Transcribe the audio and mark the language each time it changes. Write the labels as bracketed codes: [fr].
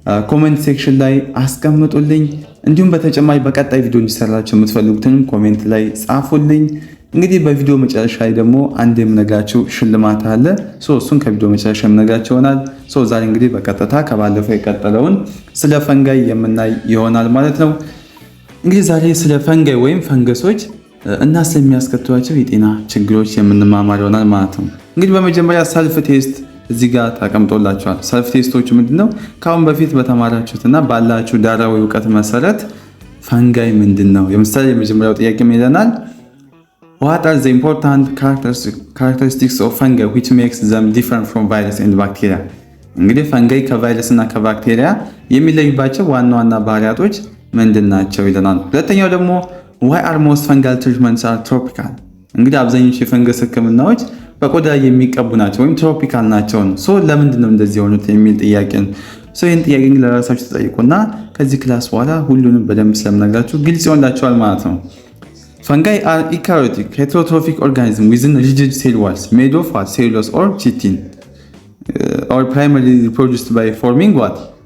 [am] ኮሜንት ሴክሽን ላይ አስቀምጡልኝ። እንዲሁም በተጨማሪ በቀጣይ ቪዲዮ እንዲሰራላችሁ የምትፈልጉትንም ኮሜንት ላይ ጻፉልኝ። እንግዲህ በቪዲዮ መጨረሻ ላይ ደግሞ አንድ የምነግራችሁ ሽልማት አለ። እሱን ከቪዲዮ መጨረሻ የምነግራችሁ ይሆናል። ዛሬ እንግዲህ በቀጥታ ከባለፈው የቀጠለውን ስለ ፈንጋይ የምናይ ይሆናል ማለት ነው። እንግዲህ ዛሬ ስለ ፈንጋይ ወይም ፈንገሶች እና ስለሚያስከትሏቸው የጤና ችግሮች የምንማማር ይሆናል ማለት ነው። እንግዲህ በመጀመሪያ ሰልፍ ቴስት እዚህ ጋር ተቀምጦላችኋል። ሰልፍ ቴስቶቹ ምንድነው? ከአሁን በፊት በተማራችሁትና ባላችሁ ዳራዊ እውቀት መሰረት ፈንጋይ ምንድነው? ለምሳሌ የመጀመሪያው ጥያቄ ምን ይለናል? [en] What are the important characteristics of fungi which makes them different from virus and bacteria? [am] እንግዲህ ፈንጋይ ከቫይረስ እና ከባክቴሪያ የሚለዩባቸው ዋና ዋና ባህሪያቶች ምንድናቸው ይለናል። ሁለተኛው ደግሞ [en] why are most fungal treatments are tropical? [am] እንግዲህ አብዛኞቹ የፈንገስ ህክምናዎች በቆዳ የሚቀቡ ናቸው ወይም ትሮፒካል ናቸው። ለምንድን ነው እንደዚህ የሆኑት የሚል ጥያቄ ነው። ይህን ጥያቄ ለራሳችሁ ተጠይቁና ከዚህ ክላስ በኋላ ሁሉንም በደንብ ስለምነግራችሁ ግልጽ ይሆንላችኋል ማለት ነው። [en] Fungi are eukaryotic heterotrophic organisms within rigid cell walls made of what? Cellulose or chitin or primarily reproduced by forming what?